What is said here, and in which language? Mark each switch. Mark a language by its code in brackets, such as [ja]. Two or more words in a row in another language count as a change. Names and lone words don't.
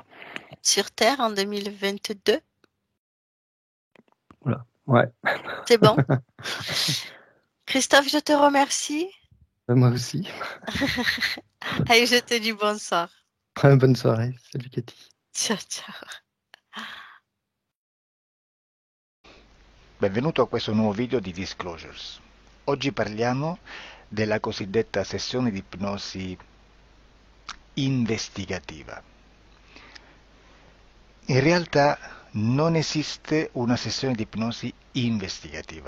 [fr] sur Terre en 2022. Oula. Ouais. C'est bon. Christophe, je te remercie. Moi aussi. Allez, je te dis bonsoir. Bonne soirée. Salut Cathy. [it] Ciao, ciao. Benvenuto a questo nuovo video di Disclosures. Oggi parliamo della cosiddetta sessione di ipnosi investigativa. In realtà non esiste una sessione di ipnosi investigativa.